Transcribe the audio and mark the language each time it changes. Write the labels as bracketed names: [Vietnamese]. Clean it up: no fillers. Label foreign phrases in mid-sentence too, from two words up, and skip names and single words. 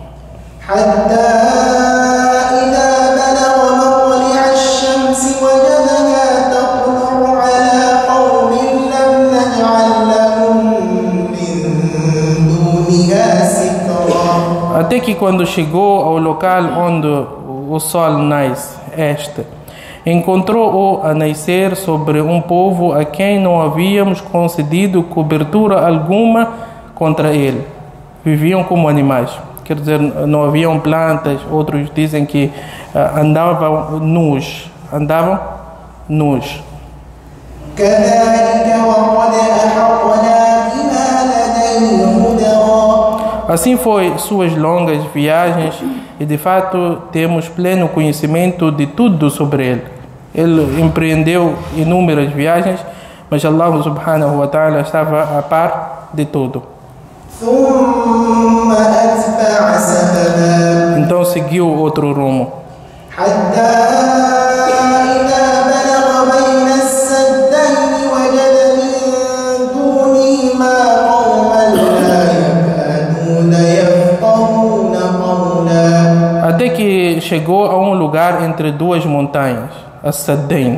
[Portuguese] Até que quando chegou ao local onde o sol nasce, encontrou-o a nascer sobre um povo a quem não havíamos concedido cobertura alguma contra ele. Viviam como animais, quer dizer, não haviam plantas. Outros dizem que andavam nus. [Arabic] كذلك وقد أحطنا بما [Portuguese] Assim foi suas longas viagens e de fato temos pleno conhecimento de tudo sobre ele. Ele empreendeu inúmeras viagens, mas [Arabic] الله سبحانه وتعالى [Portuguese] estava a par de tudo. Então seguiu outro rumo. Até que chegou a um lugar entre duas montanhas, As-Saddain.